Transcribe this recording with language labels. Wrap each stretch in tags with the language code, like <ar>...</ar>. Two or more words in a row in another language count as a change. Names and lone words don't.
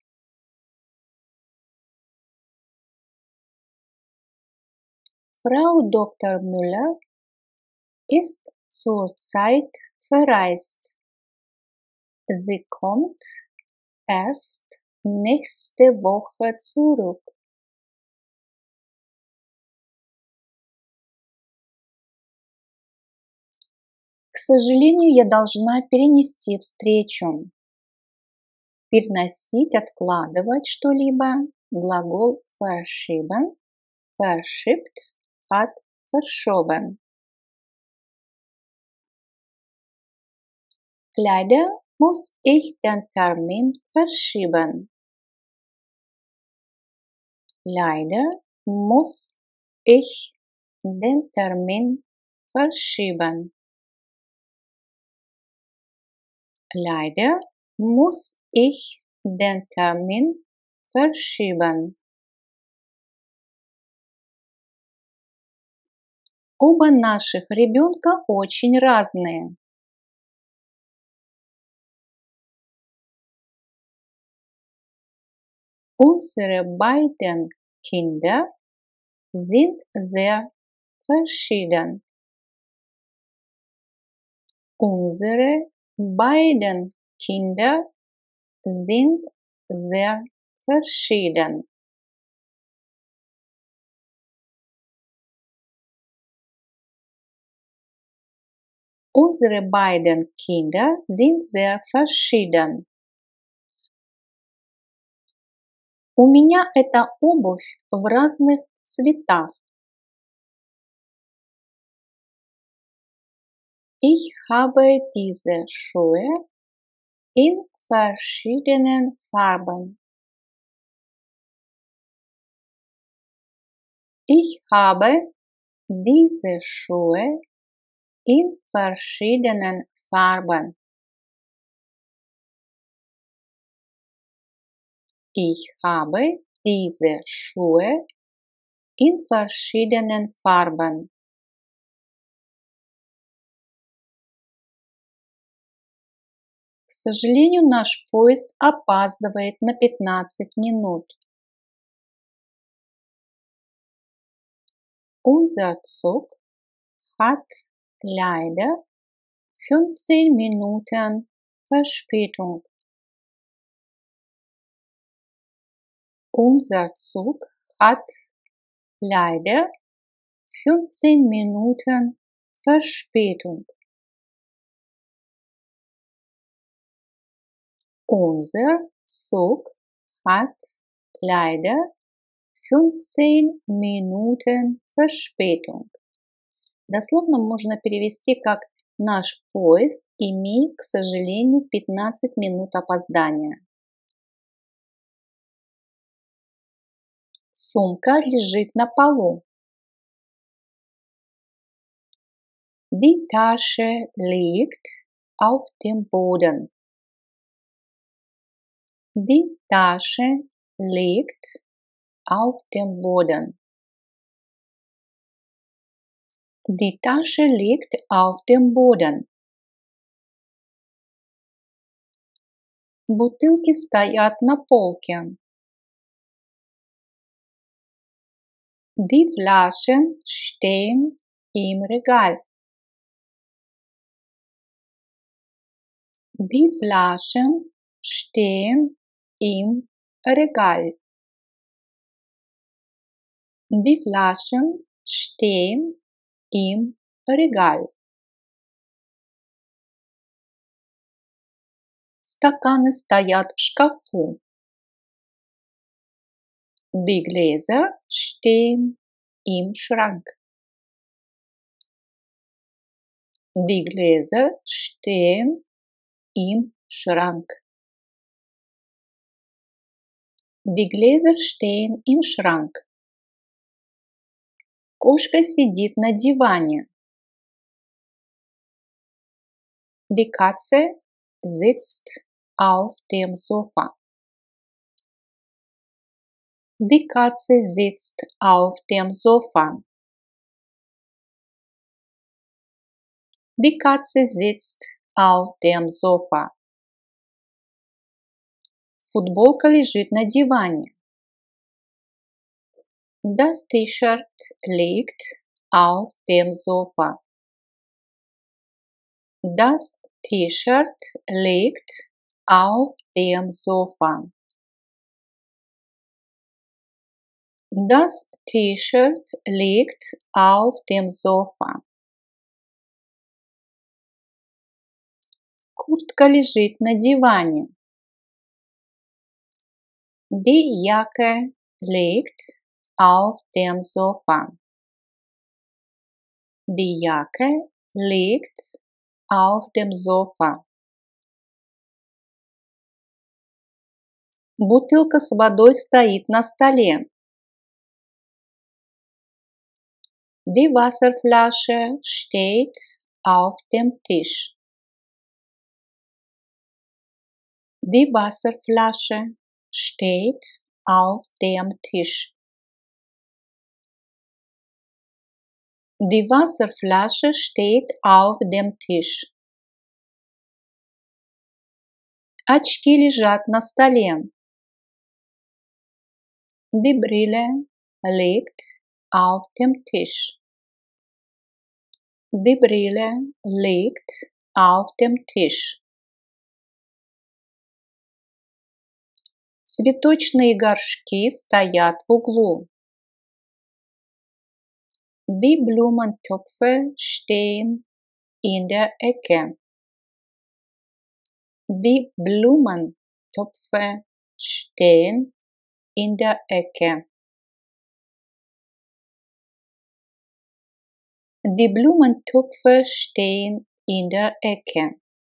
<de>Frau Dr. Müller ist zurzeit verreist. Sie kommt erst nächste Woche zurück.</de> <ru>К сожалению, я должна перенести встречу. Переносить, откладывать что-либо.</ru> <de>Глагол verschieben, verschiebt, hat verschoben. Leider muss ich den Termin verschieben. Leider muss ich den Termin verschieben. Leider muss ich den Termin verschieben.</de> <ru>Оба наших ребенка очень разные.</ru> <de>Unsere beiden Kinder sind sehr verschieden. Unsere beiden Kinder sind sehr verschieden. Unsere beiden Kinder sind sehr verschieden.</de> <ru>У меня эта обувь в разных цветах.</ru> <de>Ich habe diese Schuhe in verschiedenen Farben. Ich habe diese Schuhe in verschiedenen Farben. Ich habe diese Schuhe in verschiedenen Farben.</de> <ru>К сожалению, наш поезд опаздывает на 15 минут.</ru> <de>Unser Zug hat leider 15 Minuten Verspätung. Unser Zug hat leider 15 Minuten Verspätung. Unser Zug hat leider 15 Minuten Verspätung.</de> <ru>Дословно можно перевести как «Наш поезд имеет, к сожалению, 15 минут опоздания». Сумка лежит на полу.</ru> <de>Die Tasche liegt auf dem Boden. Die Tasche liegt auf dem Boden. Die Tasche liegt auf dem Boden.</de> <ru>Бутылки стоят на полке.</ru> <de>Die Flaschen stehen im Regal. Die Flaschen stehen im Regal. Die Flaschen stehen im Regal.</de> <ru>Стаканы стоят в шкафу.</ru> <de>Die Gläser stehen im Schrank. Die Gläser stehen im Schrank. Die Gläser stehen im Schrank.</de> <ru>Кошка сидит на диване.</ru> <de>Die Katze sitzt auf dem Sofa. Die Katze sitzt auf dem Sofa. Die Katze sitzt auf dem Sofa.</de> <ru>Футболка лежит на диване.</ru> <de>Das T-Shirt liegt auf dem Sofa. Das T-Shirt liegt auf dem Sofa. Das T-Shirt liegt auf dem Sofa.</de> <ru>Куртка лежит на диване.</ru> <de>Die Jacke liegt auf dem Sofa. Die Jacke liegt auf dem Sofa.</de> <ru>Бутылка с водой стоит на столе.</ru> <de>Die Wasserflasche steht auf dem Tisch. Die Wasserflasche steht auf dem Tisch. Die Wasserflasche steht auf dem Tisch.</de> <ru>Очки лежат на столе.</ru> <de>Die Brille liegt auf dem Tisch. Die Brille liegt auf dem Tisch.</de> <ru>Цветочные горшки стоят в углу.</ru> <de>Die Blumentöpfe stehen in der Ecke. Die Blumentöpfe stehen in der Ecke. Die Blumentöpfe stehen in der Ecke.</de>